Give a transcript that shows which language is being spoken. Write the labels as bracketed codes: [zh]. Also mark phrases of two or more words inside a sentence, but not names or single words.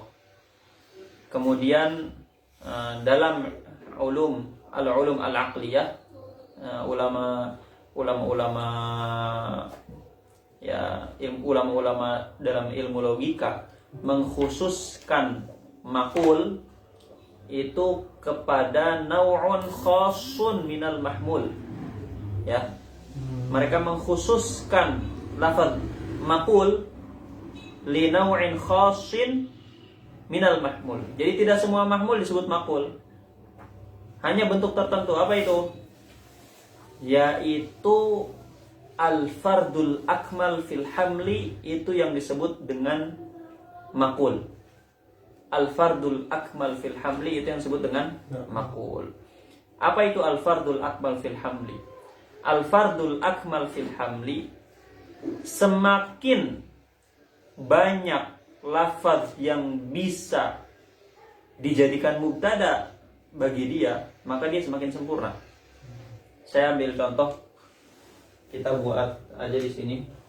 [id] Kemudian dalam [ar] العلوم العقلية, [id] ulama-ulama dalam ilmu logika mengkhususkan maqul itu kepada [ar] نوع خاص من المحمول. [id] Ya. Mereka mengkhususkan lafaz [ar] مقول لنوع خاص من المحمول. [id] Jadi tidak semua mahmul disebut maqul. Hanya bentuk tertentu. Apa itu? Yaitu [ar] الفرد الأكمل في الحمل, [id] itu yang disebut dengan maqul. [ar] الفرد الأكمل في الحمل [id] itu yang disebut dengan maqul. Apa itu [ar] الفرد الأكمل في الحمل? الفرد الأكمل في الحمل, [id] semakin banyak lafaz yang bisa dijadikan mubtada bagi dia, maka dia semakin sempurna. Saya ambil contoh, kita buat aja di sini.